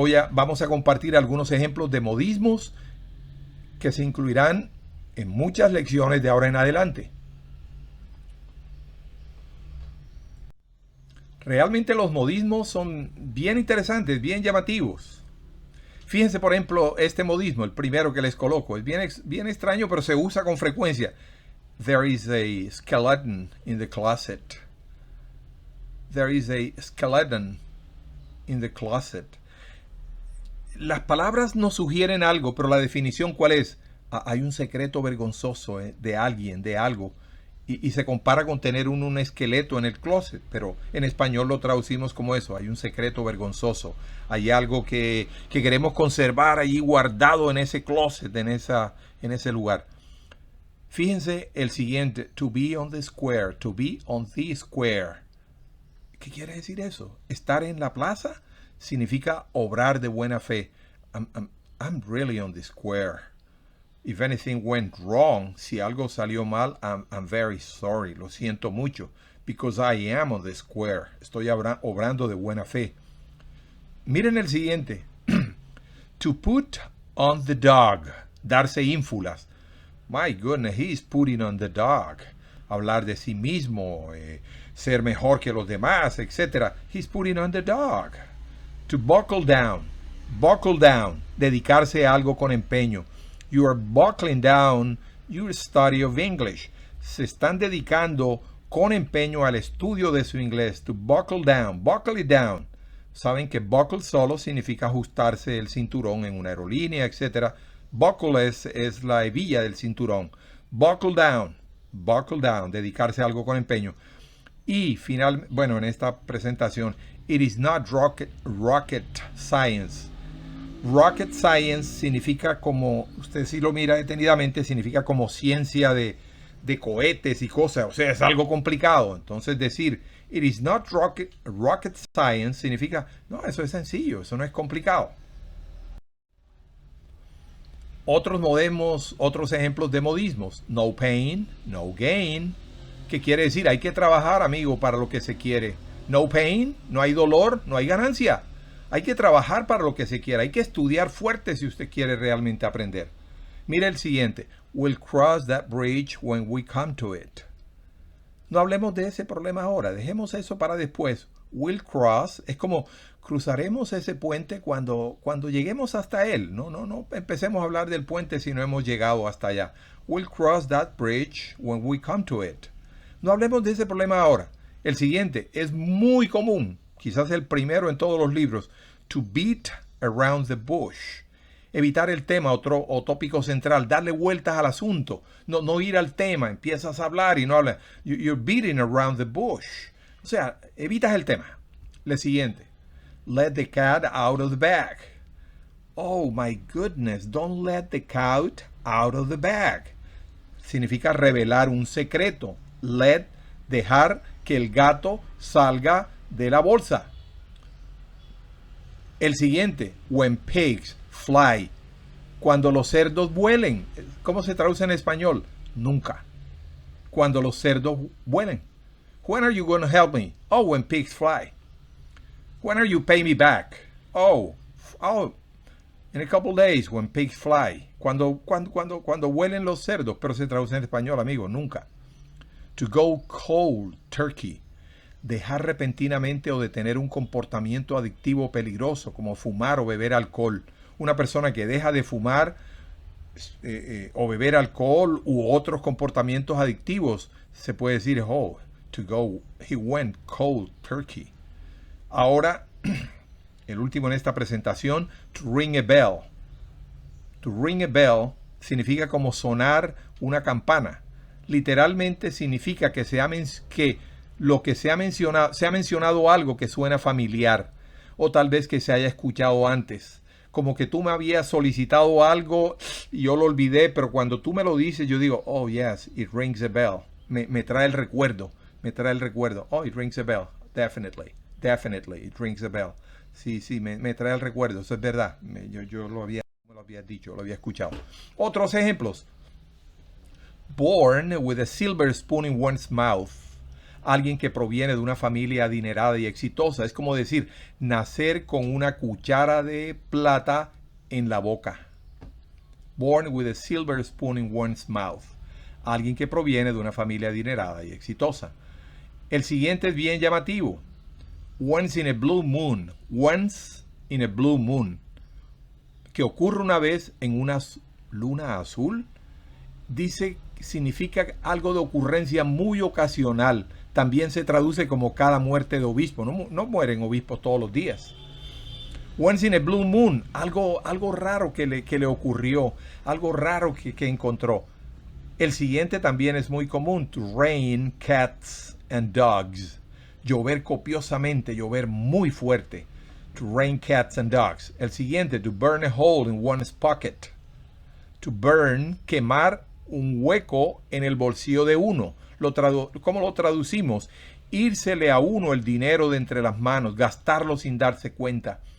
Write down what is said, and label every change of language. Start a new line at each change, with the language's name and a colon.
Spanish: Vamos a compartir algunos ejemplos de modismos que se incluirán en muchas lecciones de ahora en adelante. Realmente los modismos son bien interesantes, bien llamativos. Fíjense, por ejemplo, este modismo, el primero que les coloco. Es bien extraño, pero se usa con frecuencia.
English: There is a skeleton in the closet. There is a skeleton in the closet.
Spanish: Las palabras nos sugieren algo, pero la definición, ¿cuál es? Hay un secreto vergonzoso de alguien, de algo. Y se compara con tener un esqueleto en el closet, pero en español lo traducimos como eso. Hay un secreto vergonzoso. Hay algo que queremos conservar allí guardado en ese closet, en ese lugar. Fíjense el siguiente.
English: To be on the square. To be on the square.
Spanish: ¿Qué quiere decir eso? Estar en la plaza significa obrar de buena fe.
English: I'm really on the square. If anything went wrong,
Spanish: si algo salió mal,
English: I'm very sorry,
Spanish: lo siento mucho,
English: because I am on the square.
Spanish: Estoy obrando de buena fe. Miren el siguiente.
English: To put on the dog,
Spanish: darse ínfulas.
English: My goodness, he's putting on the dog.
Spanish: Hablar de sí mismo, ser mejor que los demás, etc.
English: He's putting on the dog. To buckle down,
Spanish: dedicarse a algo con empeño.
English: You are buckling down your study of English.
Spanish: Se están dedicando con empeño al estudio de su inglés. To buckle it down. Saben que buckle solo significa ajustarse el cinturón en una aerolínea, etc. Buckle es la hebilla del cinturón. Buckle down, dedicarse a algo con empeño. Y en esta presentación,
English: it is not rocket science.
Spanish: Rocket science significa como, usted si lo mira detenidamente, significa como ciencia de cohetes y cosas, o sea, es algo complicado. Entonces decir,
English: it is not rocket science
Spanish: significa, no, eso es sencillo, eso no es complicado. Otros ejemplos de modismos.
English: No pain, no gain.
Spanish: ¿Qué quiere decir? Hay que trabajar, amigo, para lo que se quiere.
English: No pain,
Spanish: no hay dolor, no hay ganancia. Hay que trabajar para lo que se quiera. Hay que estudiar fuerte si usted quiere realmente aprender. Mire el siguiente.
English: We'll cross that bridge when we come to it.
Spanish: No hablemos de ese problema ahora. Dejemos eso para después.
English: We'll cross.
Spanish: Es como cruzaremos ese puente cuando lleguemos hasta él. No empecemos a hablar del puente si no hemos llegado hasta allá.
English: We'll cross that bridge when we come to it.
Spanish: No hablemos de ese problema ahora. El siguiente es muy común. Quizás el primero en todos los libros.
English: To beat around the bush.
Spanish: Evitar el tema o tópico central. Darle vueltas al asunto. No ir al tema. Empiezas a hablar y no hablas.
English: You're beating around the bush.
Spanish: O sea, evitas el tema. Le siguiente.
English: Let the cat out of the bag. Oh my goodness. Don't let the cat out of the bag.
Spanish: Significa revelar un secreto. Let, dejar que el gato salga de la bolsa. El siguiente,
English: when pigs fly.
Spanish: Cuando los cerdos vuelen. ¿Cómo se traduce en español? Nunca. Cuando los cerdos vuelen.
English: When are you going to help me? Oh, when pigs fly. When are you pay me back? Oh, In a couple days, when pigs fly.
Spanish: Cuando vuelen los cerdos, pero se traduce en español, amigo, nunca.
English: To go cold turkey.
Spanish: Dejar repentinamente o de tener un comportamiento adictivo peligroso, como fumar o beber alcohol. Una persona que deja de fumar o beber alcohol u otros comportamientos adictivos, se puede decir, oh,
English: he went cold turkey.
Spanish: Ahora, el último en esta presentación,
English: to ring a bell. To ring a bell
Spanish: significa como sonar una campana. Literalmente significa que se ha mencionado algo que suena familiar, o tal vez que se haya escuchado antes. Como que tú me habías solicitado algo y yo lo olvidé, pero cuando tú me lo dices, yo digo,
English: oh yes, it rings a bell.
Spanish: Me trae el recuerdo.
English: Oh, it rings a bell. Definitely, it rings a bell.
Spanish: Sí, me trae el recuerdo, eso es verdad. Yo me lo había dicho, lo había escuchado. Otros ejemplos.
English: Born with a silver spoon in one's mouth.
Spanish: Alguien que proviene de una familia adinerada y exitosa. Es como decir, nacer con una cuchara de plata en la boca.
English: Born with a silver spoon in one's mouth.
Spanish: Alguien que proviene de una familia adinerada y exitosa. El siguiente es bien llamativo.
English: Once in a blue moon. Once in a blue moon.
Spanish: Que ocurre una vez en una luna azul. Dice, significa algo de ocurrencia muy ocasional. También se traduce como cada muerte de obispo. No mueren obispos todos los días.
English: Once in a blue moon.
Spanish: Algo raro que le ocurrió. Algo raro que encontró. El siguiente también es muy común.
English: To rain cats and dogs.
Spanish: Llover copiosamente, llover muy fuerte.
English: To rain cats and dogs.
Spanish: El siguiente.
English: To burn a hole in one's pocket. To burn,
Spanish: quemar un hueco en el bolsillo de uno. ¿Cómo lo traducimos? Írsele a uno el dinero de entre las manos, gastarlo sin darse cuenta.